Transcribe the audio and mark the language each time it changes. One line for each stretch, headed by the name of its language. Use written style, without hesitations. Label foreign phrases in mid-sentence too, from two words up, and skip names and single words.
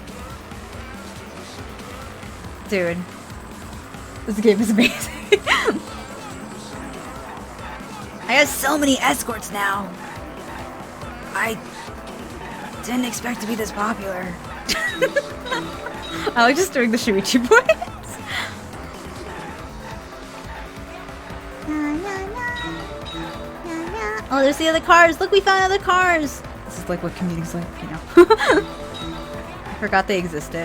English: Dude. This game is amazing. I have so many escorts now. I didn't expect to be this popular. I like just doing the Shuichi voice. Na, na, na. Na, na. Oh, there's the other cars. Look, we found other cars. This is like what commuting's like, you know. I forgot they existed.